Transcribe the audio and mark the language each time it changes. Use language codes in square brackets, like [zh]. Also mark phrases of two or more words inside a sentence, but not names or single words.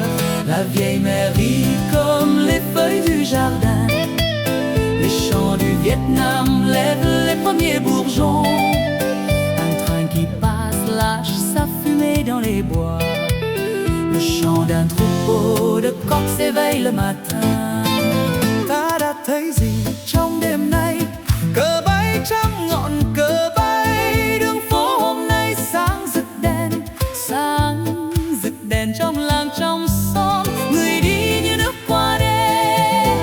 [fr] La vieille mairie comme les feuilles du jardin, les champs du Vietnam lèvent les premiers bourgeons. Un train qui passe lâche sa fumée dans les bois. Le chant d'un troupeau de coqs s'éveille le matin. [vi] Ta đã thấy gì trong đêm nay? Cờ bay trăm ngọn cờ bay, đường phố hôm nay sáng rực đèn. Sáng rực đèn trong làng trong xóm, người đi như nước qua đêm.